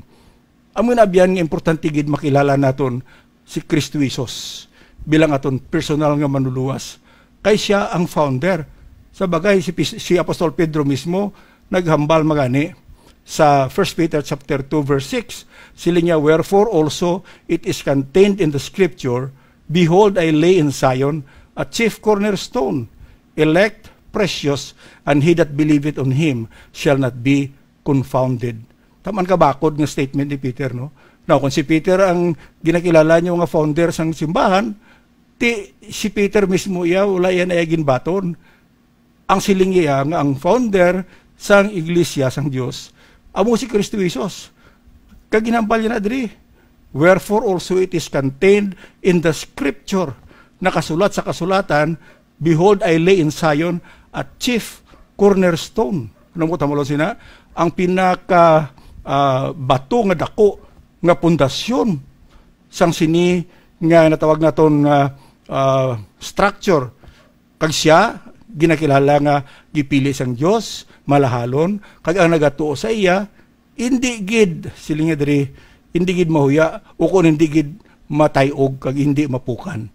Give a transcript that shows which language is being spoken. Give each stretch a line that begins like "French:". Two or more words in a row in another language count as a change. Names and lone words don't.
Hiligaynon: Amo na biyan nga importante gid makilala naton si Kristo Jesus bilang aton personal nga manluluwas. Kay siya ang founder. Sa bagay, si Apostol Pedro mismo naghambal magani sa 1 Peter chapter 2 verse 6. Sila niya,
English: wherefore also it is contained in the scripture, behold, I lay in Zion a chief cornerstone, elect, precious, and he that believeth on him shall not be confounded.
Hiligaynon: Taman kabakod nga statement ni Peter, no? Now, kung si Peter ang ginakilala niyo nga founder sang simbahan, si Peter mismo iya, wala yan ay ginbaton. Ang siling iya nga ang founder sang iglesia sang Dios amo si Kristo Jesus. Kaginambal niya na diri.
English: Wherefore also it is contained in the scripture,
Hiligaynon: nakasulat sa kasulatan,
English: behold, I lay in Zion a chief cornerstone.
Hiligaynon: Ano mo tamalo sina? Ang pinaka bato nga dako nga pundasyon sang sini nga natawag naton structure. Kag siya ginakilala nga gipili sang Dios malahalon, kag ang nagatuo sa iya hindi gid silinga diri, hindi gid mahuya o kun hindi gid matayog kag hindi mapukan.